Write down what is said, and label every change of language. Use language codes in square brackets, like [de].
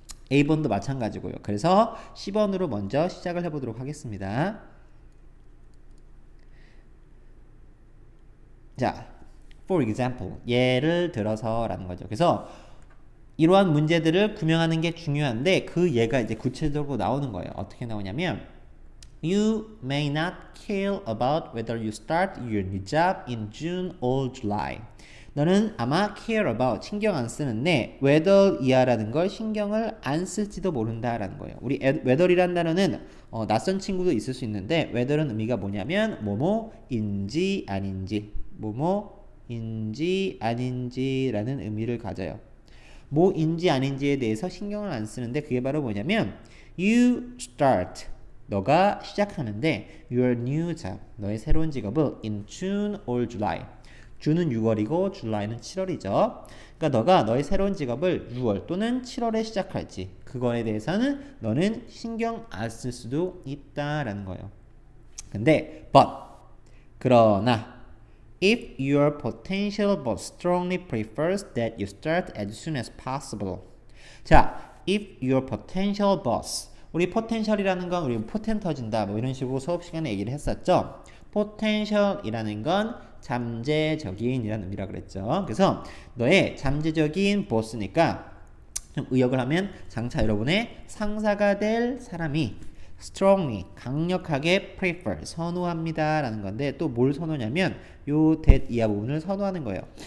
[ko] A번도 마찬가지고요. 그래서 C번으로 먼저 시작을 해보도록 하겠습니다. 자, [en] for example, [ko] 예를 들어서 라는 거죠. 그래서 이러한 문제들을 규명하는 게 중요한데 그 예가 이제 구체적으로 나오는 거예요. 어떻게 나오냐면 [en] You may not care about whether you start your new job in June or July. [ko] 너는 아마 [en] care about, [ko] 신경 안 쓰는데 whether 이하라는 걸 신경을 안 쓸지도 모른다라는 거예요. 우리 whether이라는 단어는 낯선 친구도 있을 수 있는데 whether은 의미가 뭐냐면 뭐뭐인지 아닌지, 뭐뭐인지 아닌지라는 의미를 가져요. 뭐인지 아닌지에 대해서 신경을 안 쓰는데 그게 바로 뭐냐면 [en] you start [ko] 너가 시작하는데 [en] your new job, [ko] 너의 새로운 직업을 [en] in June or July. [ko] 주는 6월이고 July는 7월이죠. 그러니까 너가 너의 새로운 직업을 6월 또는 7월에 시작할지 그거에 대해서는 너는 신경 안 쓸 수도 있다라는 거예요. 근데 그러나 [en] if your potential boss strongly prefers that you start as soon as possible. [ko] 자, [en] if your potential boss, [ko] 우리 potential이라는 건 우리 포텐 터진다 뭐 이런 식으로 수업 시간에 얘기를 했었죠. potential이라는 건 잠재적인이라는 의미라 그랬죠. 그래서 너의 잠재적인 보스니까 좀 의역을 하면 장차 여러분의 상사가 될 사람이 strongly, 강력하게 prefer, 선호합니다 라는 건데 또 뭘 선호냐면 요 that 이하 부분을 선호하는 거예요.